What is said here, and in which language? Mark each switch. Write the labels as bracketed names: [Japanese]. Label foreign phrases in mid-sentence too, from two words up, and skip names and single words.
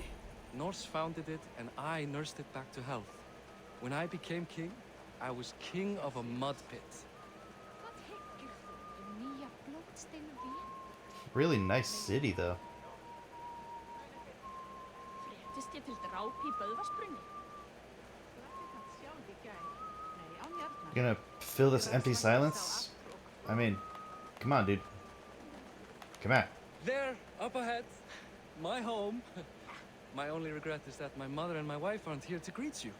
[English] Norse founded it, and I nursed it back to health. When I became king, I was king of a mud pit. Really nice city, though. [Icelandic] fyrst ég fylgdi ráp í böðvarsbrunni. [English] Gonna fill this empty silence? I mean, come on, dude. Come on. There, up ahead. My home. My only regret is that my mother and my wife aren't here to greet you.